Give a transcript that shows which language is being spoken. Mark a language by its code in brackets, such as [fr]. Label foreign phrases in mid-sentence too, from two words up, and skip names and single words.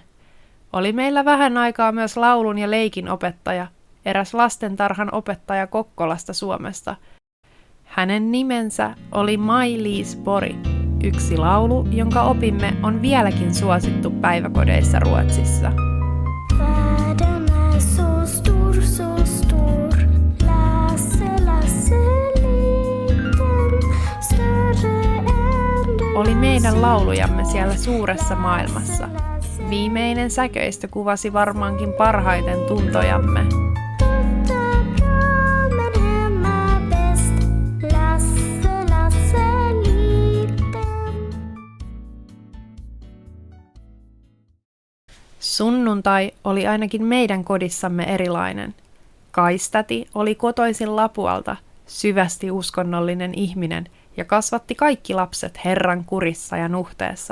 [fi] Oli meillä vähän aikaa myös laulun ja leikin opettaja, eräs lastentarhan opettaja Kokkolasta Suomesta. Hänen nimensä oli Maj-Liis Pori. Yksi laulu, jonka opimme, on vieläkin suosittu päiväkodeissa Ruotsissa. [sv] Världen är så stor, så stor. Lasse, Lasse liten, större än du. [fi] Oli meidän laulujamme siellä suuressa maailmassa. Viimeinen säköistö kuvasi varmaankin parhaiten tuntojamme. [sv] Detta bra, men hemma bäst. Lasse, Lasse liten. [fi] Sunnuntai oli ainakin meidän kodissamme erilainen. Kaistäti oli kotoisin Lapualta, syvästi uskonnollinen ihminen ja kasvatti kaikki lapset Herran kurissa ja nuhteessa.